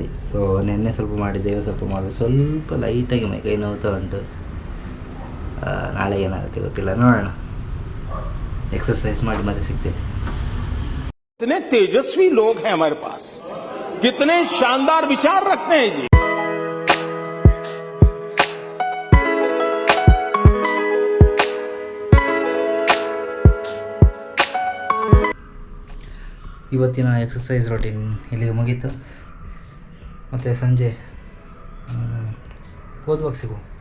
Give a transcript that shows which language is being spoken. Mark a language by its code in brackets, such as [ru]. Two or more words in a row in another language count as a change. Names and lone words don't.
[kn] ಸೊ ನೆನ್ನೆ ಸ್ವಲ್ಪ ಮಾಡಿದ್ದೆ, ಸ್ವಲ್ಪ ಮಾಡಿದೆ. ಸ್ವಲ್ಪ ಲೈಟಾಗಿ ಕೈ ನೋವ್ತಾ ಉಂಟು. ನಾಳೆ ಏನಾಗುತ್ತೆ ಗೊತ್ತಿಲ್ಲ, ನೋಡೋಣ. एक्सरसाइज ಮಾಡಿ ಮತ್ತೆ ಸಿಗ್ತೇನೆ. [hi] कितने तेजस्वी लोग हैं हमारे पास, कितने शानदार विचार रखते हैं जी. [kn] ಇವತ್ತಿನ ಎಕ್ಸಸೈಸ್ ರೂಟೀನ್ ಇಲ್ಲಿಗೆ ಮುಗೀತು. ಮತ್ತು ಸಂಜೆ ಓದುವಾಗ ಸಿಗು.